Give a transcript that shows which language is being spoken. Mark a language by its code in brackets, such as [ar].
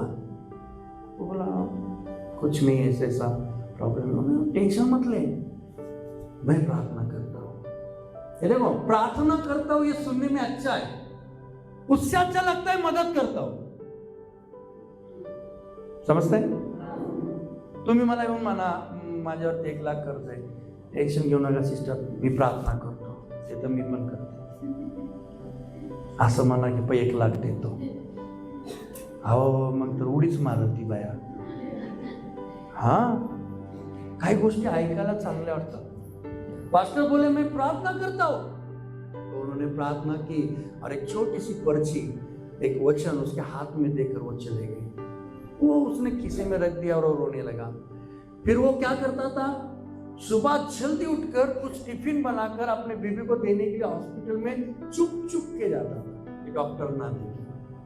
[hi] वो बोला कुछ नहीं, ऐसा ऐसा प्रॉब्लम। उन्होंने टेंशन मत ले, मैं प्रार्थना करता हूँ। ये देखो, प्रार्थना करता हूँ ये सुनने में अच्छा है, उससे अच्छा लगता है मदद करता हूं। [mr] समजताय? तुम्ही मला येऊन म्हणा माझ्यावर 1 लाख कर्ज आहे, टेन्शन घेऊ नका सिस्टर, मी प्रार्थना करतो। ते तर मी पण करते। असं म्हणा की 1 लाख देतो, अहो मग तर उडीच मारत ती बाया। हा, काही गोष्टी ऐकायला चांगल्या वाटतात। [hi] पास्टर बोले मैं प्रार्थना करता हूं, तो उन्होंने प्रार्थना की और एक छोटी सी पर्ची, एक वचन उसके हाथ में देकर वो चले गए। वो उसने खीसे में रख दिया और वो रोने लगा। फिर वो क्या करता था, सुबह जल्दी उठकर कुछ टिफिन बनाकर अपने बीबी को देने के लिए हॉस्पिटल में चुप चुप के जाता था कि डॉक्टर ना देखे।